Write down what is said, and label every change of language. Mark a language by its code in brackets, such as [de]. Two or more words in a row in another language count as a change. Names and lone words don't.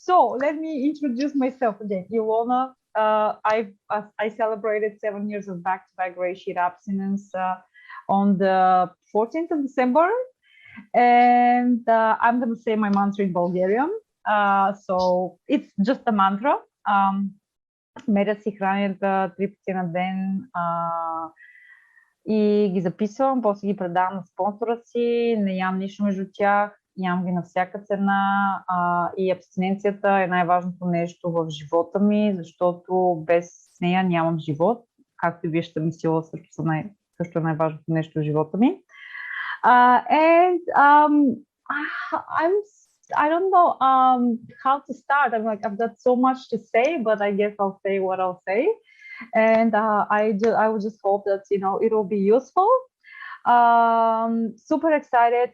[en] So let me introduce myself again. Ilona, I celebrated 7 years of back-to-back gray sheet abstinence on the 14th of December, and I'm going to say my mantra in Bulgarian. So it's just a mantra. [bg] Меря си храните 3 пъти на ден и ги записвам, после ги предавам на спонсора си, не ям нищо между тях, ям ги на всяка цена и абстиненцията е най-важното нещо в живота ми, защото без нея нямам живот, както и вие ще мислила, също е най-важното нещо в живота ми. [en] And I don't know how to start. I've got so much to say, but I guess I'll say what I'll say. And I would just hope that it will be useful. Super excited.